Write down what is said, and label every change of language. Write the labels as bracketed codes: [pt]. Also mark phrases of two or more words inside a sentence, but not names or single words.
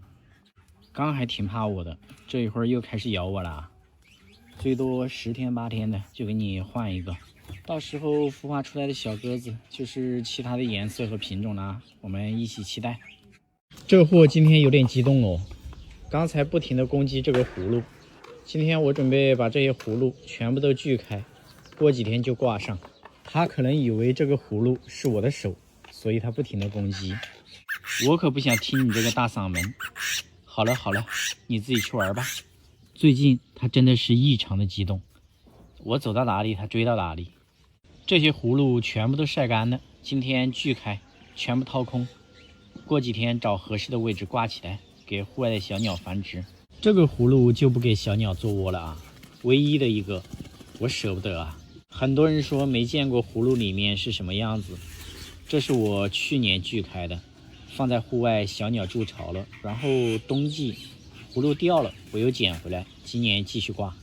[zh] 剛還挺怕我的，這一會兒又開始咬我了，最多10天8天的就給你換一個，到時候孵化出來的小鴿子就是其他的顏色和品種啦，我們一起期待。這貨今天有點激動哦，剛才不停的攻擊這個葫蘆，今天我準備把這些葫蘆全部都鋸開，過幾天就掛上。他可能以為這個葫蘆是我的手，所以他不停的攻擊。我可不想聽你這個大嗓門。好了好了，你自己去玩吧。最近他真的是異常的激動，我走到哪裡他追到哪裡。這些葫蘆全部都曬乾了，今天鋸開，全部掏空，過幾天找合適的位置掛起來，給戶外的小鳥繁殖。這個葫蘆就不給小鳥做窩了啊，唯一的一個，我捨不得啊。很多人說沒見過葫蘆裡面是什麼樣子，這是我去年鋸開的，放在戶外小鳥築巢了，然後冬季葫蘆掉了，我又撿回來，今年繼續掛。